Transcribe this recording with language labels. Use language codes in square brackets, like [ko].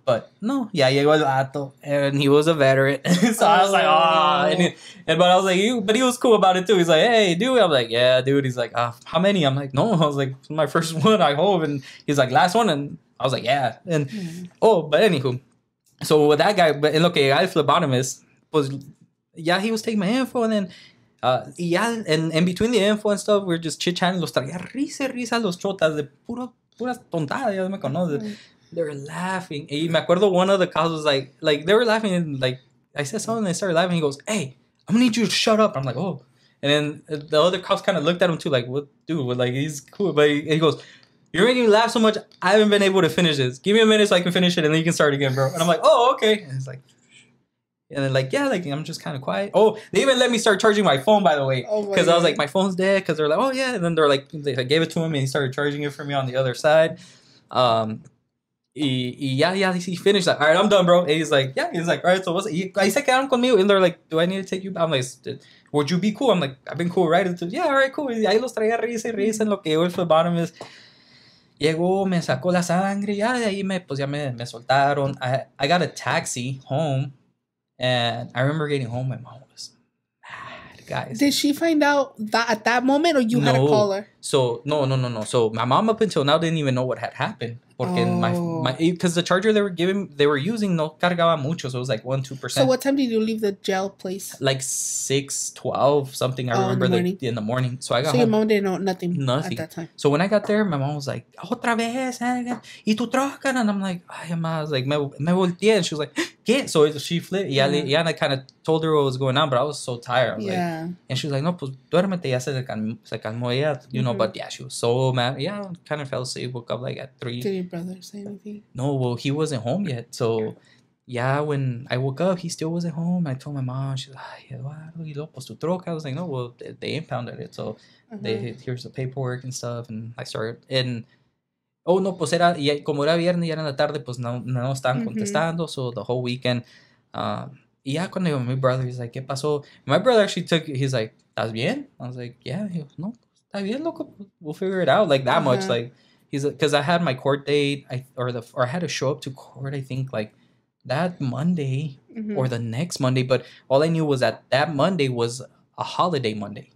[en] But no, [es] llegó el vato, [en] and he was a veteran. So I was like, but I was like, but he was cool about it too. He's like, hey, dude. I'm like, yeah, dude. He's like, how many? I'm like, no. I was like, my first one, I hope. And he's like, last one, and I was like, yeah. And but anywho, so with that guy, but [es] en lo que llegaba el [en] phlebotomist, pues he was taking my info, and then and in between the info and stuff, we're just chit-chatting. [es] Los traía risa los chotas de puras tontadas, ya me conoces. [en] They were laughing. [es] Y me acuerdo [en] one of the cops was like they were laughing, and like I said something, they started laughing. He goes, hey, I'm gonna need you to shut up. I'm like, oh. And then the other cops kind of looked at him too, like, what, dude? Like, he's cool, but he goes, you're making me laugh so much, I haven't been able to finish this. Give me a minute so I can finish it, and then you can start again, bro. And I'm like, oh, okay. And it's like, and then like, yeah, like I'm just kind of quiet. Oh, they even let me start charging my phone, by the way, because I was like, my phone's dead. Because they're like, oh yeah, and then they're like, they gave it to him, and he started charging it for me on the other side. He finished that. All right, I'm done, bro. And he's like, all right, so what's it? I [es] se quedaron conmigo, [en] and they're like, do I need to take you? I'm like, would you be cool? I'm like, I've been cool, right? Yeah, all right, cool. [es] Y ahí los traía risa en lo que llegó el phlebotomist. Llegó, me sacó la sangre, ya de ahí me soltaron. [en] I got a taxi home. And I remember getting home, my mom was mad, guys. Did she find out that at that moment, or you had to call her? So, no. So my mom up until now didn't even know what had happened. Porque because the charger they were using [es] no cargaba mucho, [en] so it was like 1-2%. So what time did you leave the jail place? Like 6:12 something. I remember in the morning. So I got home. Your mom didn't know nothing at that time. So when I got there, my mom was like, [es] otra vez, y tu troca, [en] and I'm like, [es] ay, ma, [en] I was like, [es] me volteé, [en] and she was like, ¿qué? So she flipped. And I kind of told her what was going on, but I was so tired. I was like, and she was like, [es] no, pues duérmete, ya se calmó ella, [en] but yeah, she was so mad. Yeah, kind of fell asleep, woke up like at 3. Did your brother say anything? No, well, he wasn't home yet. So, when I woke up, he still wasn't home. I told my mom, she's like, [es] ay, Eduardo, y luego, pues tu troca. [en] I was like, no, well, they impounded it. So, here's the paperwork and stuff. And I started, and, [es] no, pues como era viernes y era en la tarde, pues no estaban contestando. [en] So, the whole weekend, yeah, [es] cuando llegó [en] my brother, he's like, [es] ¿qué pasó? [en] My brother actually he's like, [es] ¿estás bien? [en] I was like, yeah. He goes, [es] no, está bien, loco. [en] We'll figure it out. Like that much. Like, he's like, because I had my court date, or I had to show up to court, I think, like that Monday or the next Monday. But all I knew was that Monday was a holiday Monday.